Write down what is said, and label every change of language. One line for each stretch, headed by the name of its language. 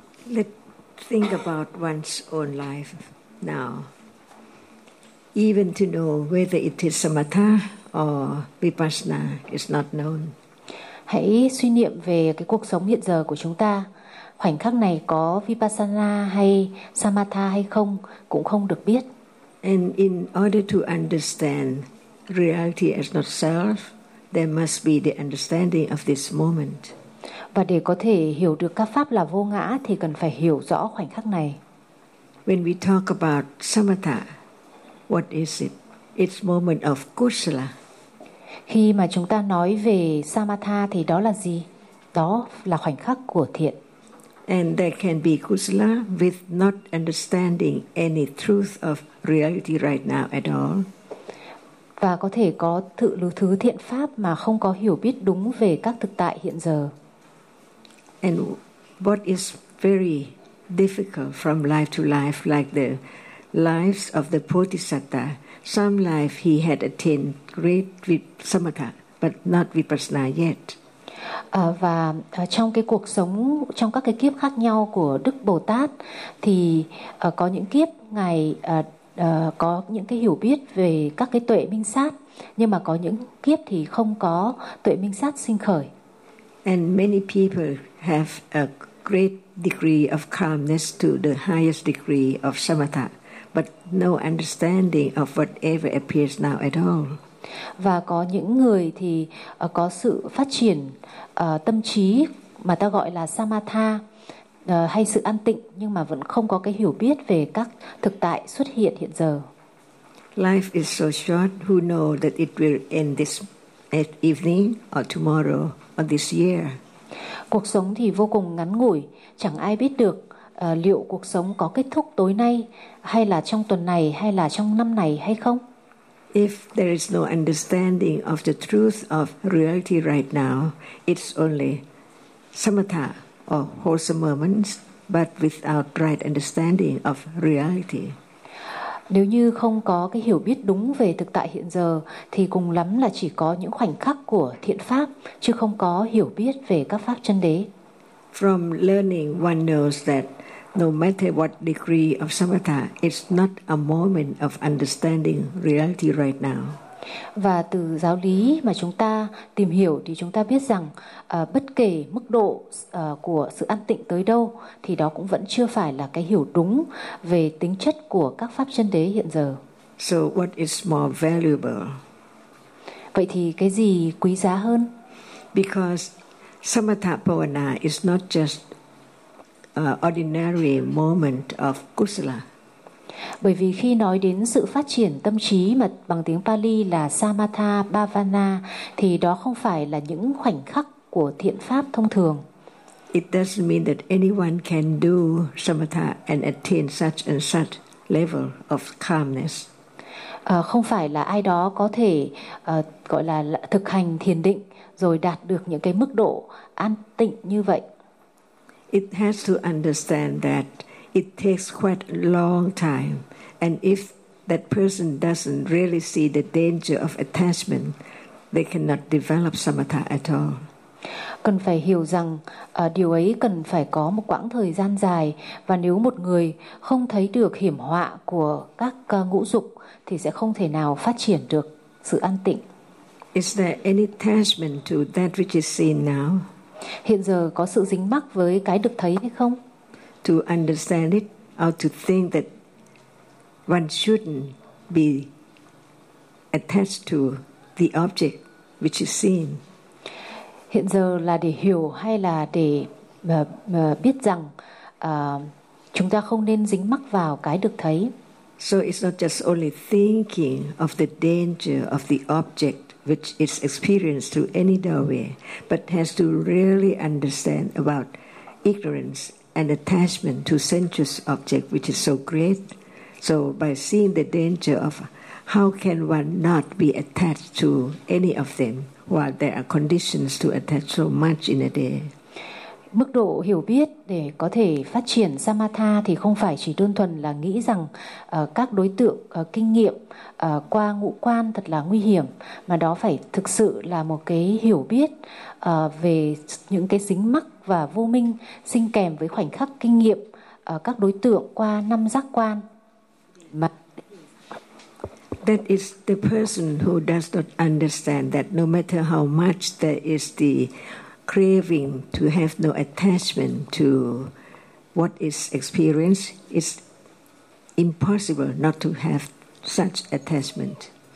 English: Let's think about one's own life now. Even to know whether it is samatha or vipassana is not known.
Vietnamese: Hãy suy niệm về cái cuộc sống hiện giờ của chúng ta. Khoảnh khắc này có vipassana hay samatha hay không cũng không được biết.
English: And in order to understand reality as not self, there must be the understanding of this moment.
Vietnamese: Và để có thể hiểu được các pháp là vô ngã thì cần phải hiểu rõ khoảnh khắc này.
English: When we talk about samatha, what is it? It's moment of kusala.
Vietnamese: Khi mà chúng ta nói về samatha thì đó là gì? Đó là khoảnh khắc của thiện.
English: And there can be kusala with not understanding any truth of reality right now at all.
Vietnamese: Và có thể có tự lưu thứ thiện pháp mà không có hiểu biết đúng về các thực tại hiện giờ.
English: And what is very difficult from life to life, like the lives of the Bodhisattva. Some life he had attained great samatha, but not vipassana yet.
Vietnamese: Và trong cái cuộc sống, trong các cái kiếp khác nhau của Đức Bồ Tát, thì có những kiếp ngài có những cái hiểu biết về các cái tuệ minh sát, nhưng mà có những kiếp thì không có tuệ minh sát sinh khởi.
English: And many people have a great degree of calmness to the highest degree of samatha, but no understanding of whatever appears now at all.
Vietnamese: Và có những người thì có sự phát triển tâm trí mà ta gọi là samatha hay sự an tịnh, nhưng mà vẫn không có cái hiểu biết về các thực tại xuất hiện hiện giờ.
English: Life is so short, who know that it will end this evening or tomorrow or this year.
Vietnamese: Cuộc sống thì vô cùng ngắn ngủi, chẳng ai biết được liệu cuộc sống có kết thúc tối nay hay là trong tuần này hay là trong năm này hay không.
English: If there is no understanding of the truth of reality right now, it's only samatha or wholesome moments, but without right understanding of reality.
Vietnamese: Nếu như không có cái hiểu biết đúng về thực tại hiện giờ thì cùng lắm là chỉ có những khoảnh khắc của thiện pháp, chứ không có hiểu biết về các pháp chân đế.
English: From learning, one knows that no matter what degree of samatha, it's not a moment of understanding reality right now.
Vietnamese: Và từ giáo lý mà chúng ta tìm hiểu thì chúng ta biết rằng bất kể mức độ của sự an tịnh tới đâu thì đó cũng vẫn chưa phải là cái hiểu đúng về tính chất của các pháp chân đế hiện giờ.
English: So what is more valuable?
Vietnamese: Vậy thì cái gì quý giá hơn?
English: Because samatha bhavana is not just ordinary moment of kusala.
Vietnamese: Bởi vì khi nói đến sự phát triển tâm trí mà bằng tiếng Pali là samatha bhavana thì đó không phải là những khoảnh khắc của thiện pháp thông thường.
English: It doesn't mean that anyone can do samatha and attain such and such level of calmness.
Vietnamese: Không phải là ai đó có thể gọi là thực hành thiền định rồi đạt được những cái mức độ an tịnh như vậy.
English: It has to understand that it takes quite a long time, and if that person doesn't really see the danger of attachment, they cannot develop samatha at all.
Vietnamese: Cần phải hiểu rằng điều ấy cần phải có một quãng thời gian dài, và nếu một người không thấy được hiểm họa của các ngũ dục thì sẽ không thể nào phát triển được sự an tịnh.
English: Is there any attachment to that which is seen now?
Vietnamese: Hiện giờ có sự dính mắc với cái được thấy hay không?
English: To understand it or to think that one shouldn't be attached to the object which is seen.
Vietnamese: Hiện giờ là để hiểu hay là để biết rằng chúng ta không nên dính mắc vào cái được thấy.
English: So it's not just only thinking of the danger of the object which is experienced through any doorway, but has to really understand about ignorance and attachment to sensuous object which is so great. So by seeing the danger of how can one not be attached to any of them while there are conditions to attach so much in a day.
Vietnamese: Mức độ hiểu biết để có thể phát triển Samatha thì không phải chỉ đơn thuần là nghĩ rằng các đối tượng kinh nghiệm qua ngũ quan thật là nguy hiểm, mà đó phải thực sự là một cái hiểu biết về những cái dính mắc và vô minh sinh kèm với khoảnh khắc kinh nghiệm các đối tượng qua năm giác quan. Mà
English: that is the person who does not understand that no matter how much there is the craving to have no attachment to what is experienced, it's impossible not to have such attachment.